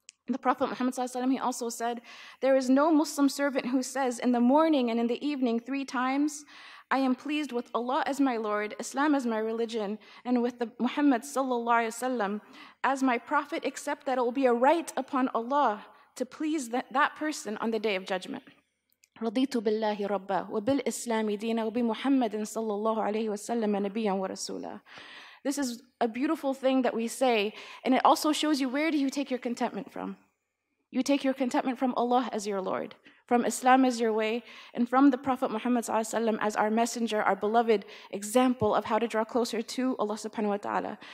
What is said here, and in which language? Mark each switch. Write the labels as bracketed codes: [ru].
[en] The Prophet Muhammad ﷺ, he also said, there is no Muslim servant who says in the morning and in the evening 3 times, I am pleased with Allah as my Lord, Islam as my religion, and with the Muhammad ﷺ as my prophet, except that it will be a right upon Allah to please that person on the day of judgment. [ar] رضيت بالله ربا وبالإسلام دينا وبمحمد صلى الله عليه وسلم نبيا ورسولا. [en] This is a beautiful thing that we say, and it also shows you, where do you take your contentment from? You take your contentment from Allah as your Lord, from Islam as your way, and from the Prophet Muhammad ﷺ as our messenger, our beloved example of how to draw closer to Allah subhanahu wa ta'ala.